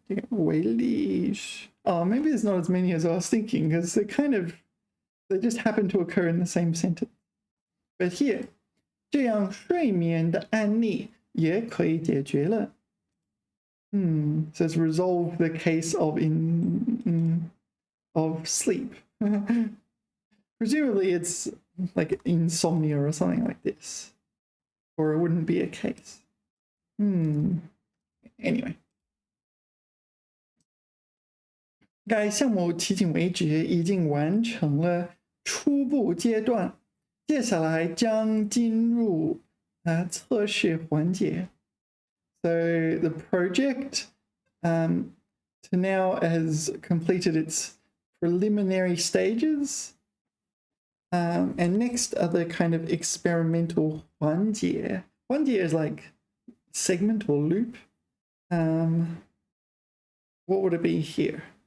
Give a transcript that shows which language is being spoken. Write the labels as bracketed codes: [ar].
[en] 为例，maybe there's not as many as I was thinking, because they just happen to occur in the same sentence. But here, [zh] 这样睡眠的案例也可以解决了。 [en] Says resolve the case of sleep. Presumably it's like insomnia or something like this, or it wouldn't be a case. Anyway. [zh] 该项目迄今为止已经完成了初步阶段，接下来将进入测试环节。 [en] So the project to now has completed its preliminary stages, and next are the kind of experimental 环节。环节 is like segment or loop. What would it be here?